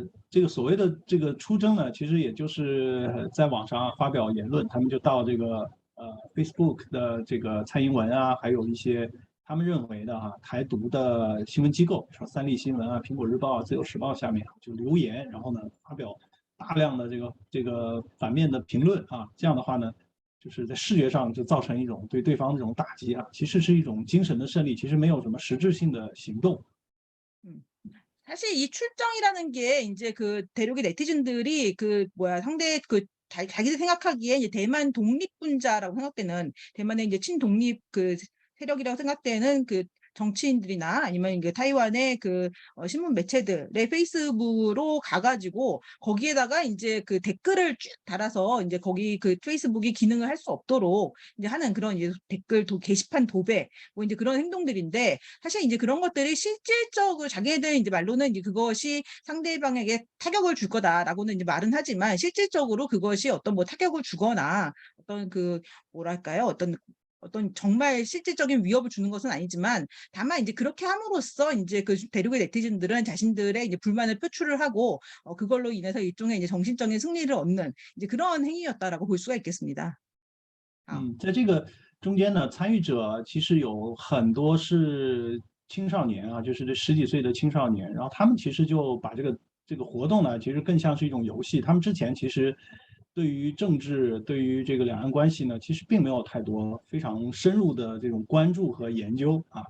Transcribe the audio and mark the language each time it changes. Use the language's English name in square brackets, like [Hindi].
[Chinese] 这个所谓的这个出征呢，其实也就是在网上发表言论，他们就到这个Facebook 的这个蔡英文啊，还有一些他们认为的台独的新闻机构，说三立新闻啊、苹果日报啊、自由时报下面就留言，然后呢发表大量的这个反面的评论啊，这样的话呢，就是在视觉上就造成一种对对方这种打击啊，其实是一种精神的胜利，其实没有什么实质性的行动。 [Korean] 사실 이 출정이라는 게 이제 그 대륙의 네티즌들이 상대 자기들 생각하기에 이제 대만 독립분자라고 생각되는 대만의 이제 친독립 세력이라고 생각되는 정치인들이나 아니면 이게 타이완의 신문 매체들의 페이스북으로 가가지고 거기에다가 이제 댓글을 쭉 달아서 이제 거기 페이스북이 기능을 할 수 없도록 이제 하는 그런 이제 댓글 게시판 도배 뭐 이제 그런 행동들인데 사실 이제 그런 것들이 실질적으로 자기들 이제 말로는 이제 그것이 상대방에게 타격을 줄 거다라고는 이제 말은 하지만 실질적으로 그것이 어떤 뭐 타격을 주거나 어떤 뭐랄까요? 어떤 정말 실질적인 위협을 주는 것은 아니지만 다만 이제 그렇게 함으로써 이제 대륙의 네티즌들은 자신들의 이제 불만을 표출을 하고 그걸로 인해서 일종의 이제 정신적인 승리를 얻는 이제 그런 행위였다라고 볼 수가 있겠습니다. [Chinese] 在这个中间呢，参与者其实有很多是青少年啊，就是这10几岁的青少年，然后他们其实就把这个活动呢，其实更像是一种游戏。他们之前其实对于政治、对于这个两岸关系呢，其实并没有太多非常深入的这种关注和研究啊。